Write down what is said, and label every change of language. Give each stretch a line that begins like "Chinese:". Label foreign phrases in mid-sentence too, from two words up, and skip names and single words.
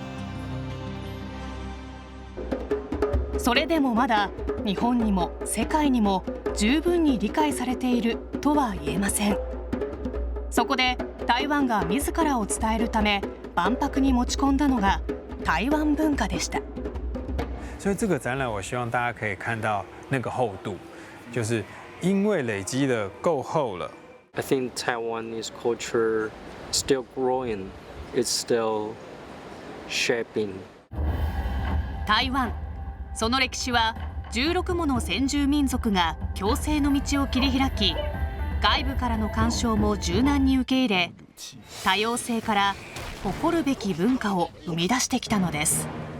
Japanese: それでもまだ日本にも世界にも十分に理解されているとは言えません。そこで台湾が自らを伝えるため万博に持ち込んだのが台湾文化でした。
Chinese: 所以这个展览，我希望大家可以看到那个厚度，就是因为累积的够厚了。
English: I think Taiwanese culture still growing, it's still shaping.
Japanese: 台湾、その歴史は16もの先住民族が共生の道を切り開き、外部からの干渉も柔軟に受け入れ、多様性から誇るべき文化を生み出してきたのです。